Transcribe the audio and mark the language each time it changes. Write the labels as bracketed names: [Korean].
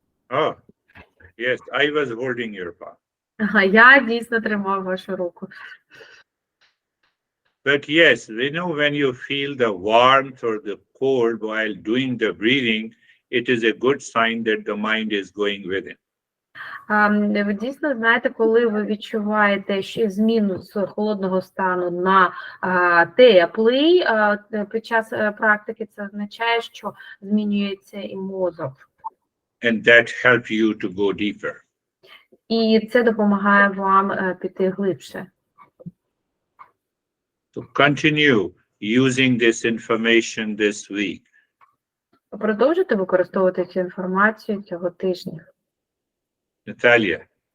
[English] Oh, yes, I was holding your palm. [Ukrainian] Я дійсно тримав вашу руку. [English] But yes, when you feel the warmth or the cold while doing the breathing, it is a good sign that the mind is going within. [Ukrainian] Ви дійсно знаєте, коли ви відчуваєте зміну з холодного стану на теплий під час практики, це означає, що змінюється і мозок. [English] And that helps you to go deeper. [Ukrainian] І це допомагає вам піти глибше. [English] So continue using this information this week. [Ukrainian] Продовжуйте використовувати цю інформацію цього тижня. [English] Natalia.